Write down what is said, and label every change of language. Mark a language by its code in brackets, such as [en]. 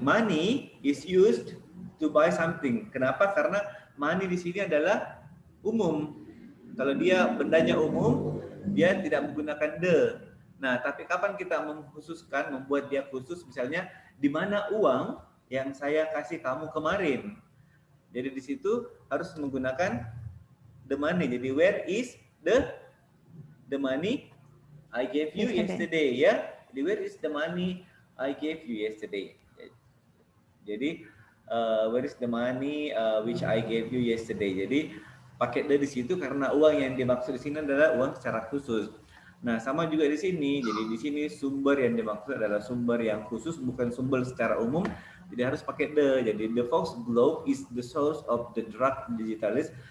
[en] Money is used to buy something. [id] Kenapa? Karena money di sini adalah umum. Kalau dia bendanya umum, dia tidak menggunakan the. Nah, tapi kapan kita mengkhususkan, membuat dia khusus, misalnya di mana uang yang saya kasih kamu kemarin. Jadi di situ harus menggunakan [en] the money. [id] Jadi [en] where is the money I gave you yesterday, ya? [id] Jadi [en] where is the money I gave you yesterday? Jadi where is the money which I gave you yesterday? [id] Jadi pakai the di situ karena uang yang dimaksud di sini adalah uang secara khusus. Nah, sama juga di sini. Jadi di sini sumber yang dimaksud adalah sumber yang khusus, bukan sumber secara umum. Jadi harus pakai the. Jadi [en] the Fox Globe is the source of the drug digitalis.